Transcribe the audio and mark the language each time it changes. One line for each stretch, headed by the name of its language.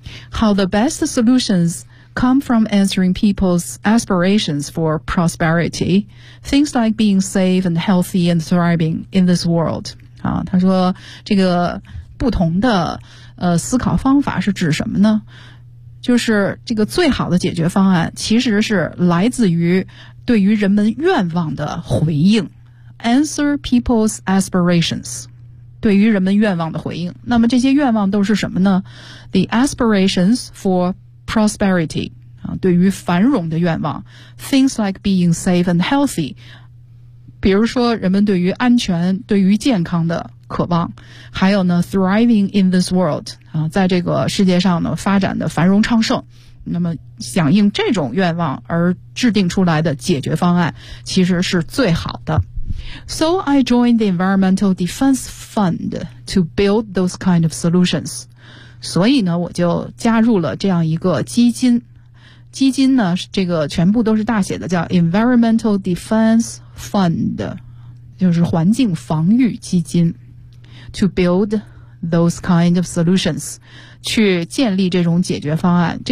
English: How the best solutionscome from answering people's aspirations for prosperity, things like being safe and healthy and thriving in this world.
Chinese: 啊，他说这个不同的思考方法是指什么呢？就是这个最好的解决方案其实是来自于对于人们愿望的回应。
English: Answer people's aspirations.
Chinese: 对于人们愿望的回应。那么这些愿望都是什么呢？
English: The aspirations for prosperity
Chinese: 啊，对于繁荣的愿望。
English: Things like being safe and healthy，
Chinese: 比如说人们对于安全对于健康的渴望。还有呢
English: thriving in this world
Chinese: 啊，在这个世界上呢发展的繁荣昌盛。那么响应这种愿望而制定出来的解决方案其实是最好的。
English: So I joined the Environmental Defense Fund to build those kind of solutions.
Chinese: 所以呢，我就加入了这样一个基金。基金呢，这个全部都是大写的，叫 Environmental Defense Fund， 就是环境防御基金。
English: To build those kind of solutions，
Chinese: 去建立这种解决方案。